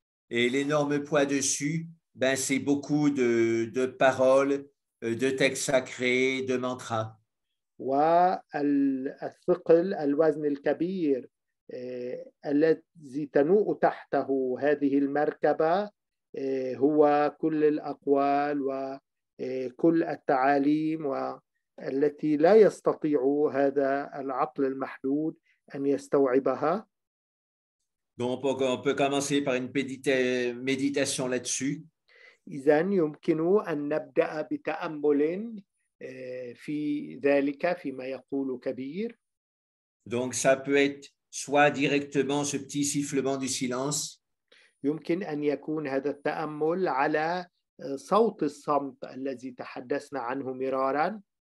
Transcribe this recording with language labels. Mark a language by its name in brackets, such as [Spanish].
[French] Et l'énorme poids dessus, ben, c'est beaucoup de paroles, de textes sacrés, de mantras. [Arabic] والثقل الوزن الكبير الذي تنوء تحته هذه المركبة هو كل الأقوال وكل التعاليم والتي لا يستطيع هذا العقل المحدود أن يستوعبها. [French] Donc, on peut commencer par une méditation là-dessus. [Arabic] إذن يمكن أن نبدأ بتأمل في ذلك فيما يقول كبير. [French] Donc, ça peut être soit directement ce petit sifflement du silence. [Arabic] يمكن أن يكون هذا التأمل على صوت الصمت الذي تحدثنا عنه مرارا.